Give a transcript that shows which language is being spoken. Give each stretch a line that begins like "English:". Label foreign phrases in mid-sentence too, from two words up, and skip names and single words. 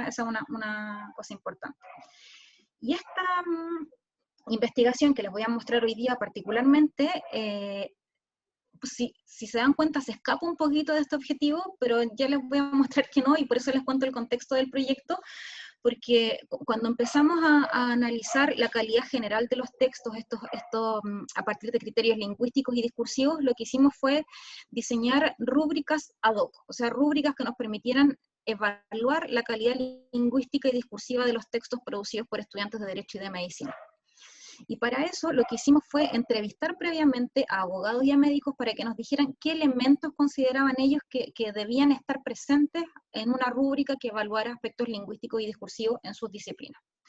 Spanish: Esa es una cosa importante. Y esta investigación que les voy a mostrar hoy día particularmente, pues si se dan cuenta se escapa un poquito de este objetivo, pero ya les voy a mostrar que no, y por eso les cuento el contexto del proyecto, porque cuando empezamos a analizar la calidad general de los textos, a partir de criterios lingüísticos y discursivos, lo que hicimos fue diseñar rúbricas
Latin: ad hoc,
Spanish: o sea, rúbricas que nos permitieran evaluar la calidad lingüística y discursiva de los textos producidos por estudiantes de Derecho y de Medicina. Y para eso lo que hicimos fue entrevistar previamente a abogados y a médicos para que nos dijeran qué elementos consideraban ellos que debían estar presentes en una rúbrica que evaluara aspectos lingüísticos y discursivos en sus disciplinas.